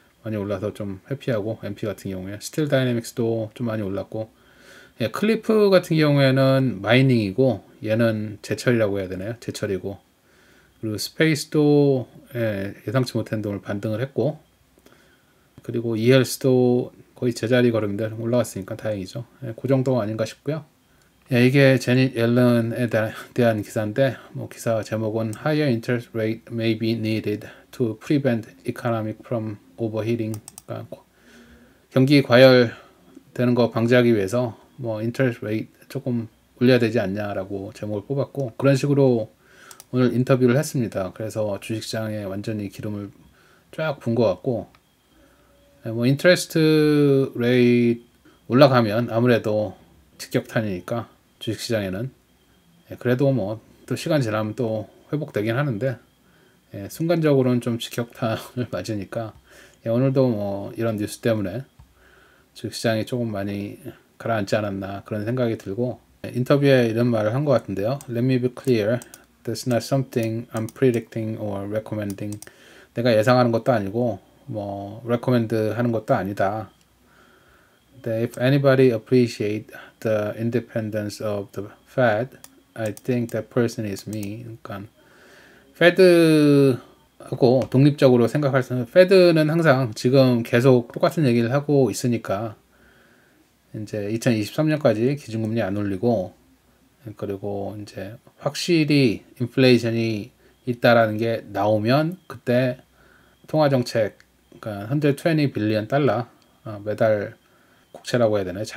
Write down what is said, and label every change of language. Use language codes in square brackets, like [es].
[ko] 많이 올라서 좀 해피하고, MP 같은 경우에 스틸 다이내믹스도 좀 많이 올랐고, 클리프 같은 경우에는 마이닝이고, 얘는 제철이라고 해야 되나요? 제철이고, 그리고 스페이스도 예상치 못한 돈을 반등을 했고, 그리고 ELS도 거의 제자리 걸음인데 올라왔으니까 다행이죠. 그 정도 아닌가 싶고요. 이게 제닛 옐런에 대한 기사인데, 뭐 기사 제목은 [en] Higher interest rate may be needed to prevent economic from overheating. [ko] 그러니까 경기 과열되는 거 방지하기 위해서 뭐 interest rate 조금 올려야 되지 않냐라고 제목을 뽑았고, 그런 식으로 오늘 인터뷰를 했습니다. 그래서 주식시장에 완전히 기름을 쫙 분 것 같고, 뭐 인트레스트 레이트 올라가면 아무래도 직격탄이니까 주식시장에는 그래도 뭐 또 시간 지나면 또 회복되긴 하는데, 순간적으로는 좀 직격탄을 맞으니까 오늘도 뭐 이런 뉴스 때문에 주식시장이 조금 많이 가라앉지 않았나 그런 생각이 들고, 인터뷰에 이런 말을 한 것 같은데요. [en] Let me be clear. That's not something I'm predicting or recommending. [ko] 내가 예상하는 것도 아니고 뭐 recommend 하는 것도 아니다. [en] If anybody appreciate the independence of the Fed, I think that person is me. [ko] 그러니까 Fed하고 독립적으로 생각할 수 있는 Fed는 항상 지금 계속 똑같은 얘기를 하고 있으니까 이제 2023년까지 기준금리 안 올리고 그리고 이제 확실히 인플레이션이 있다라는 게 나오면 그때 통화정책 그러니까 현재 20 빌리언 달러 매달 국채라고 해야 되나요?